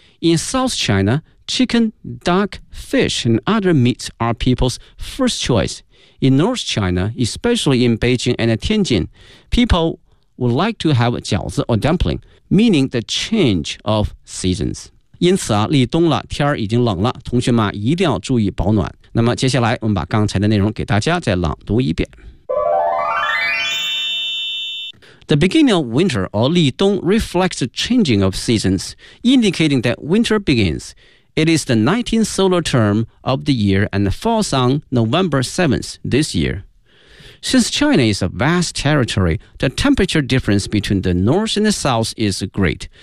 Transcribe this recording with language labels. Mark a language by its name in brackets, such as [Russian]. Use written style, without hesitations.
[English] In South China, chicken, duck, fish and other meats are people's first choice. In North China, especially in Beijing and Tianjin, people would like to have 饺子 or dumpling, meaning the change of seasons. [Chinese] 因此啊，立冬了，天儿已经冷了，同学们一定要注意保暖。那么接下来我们把刚才的内容给大家再朗读一遍。 [English] The beginning of winter or 立冬 reflects the changing of seasons, indicating that winter begins. It is the 19th solar term of the year and falls on November 7th this year. Since China is a vast territory, the temperature difference between the north and the south is great.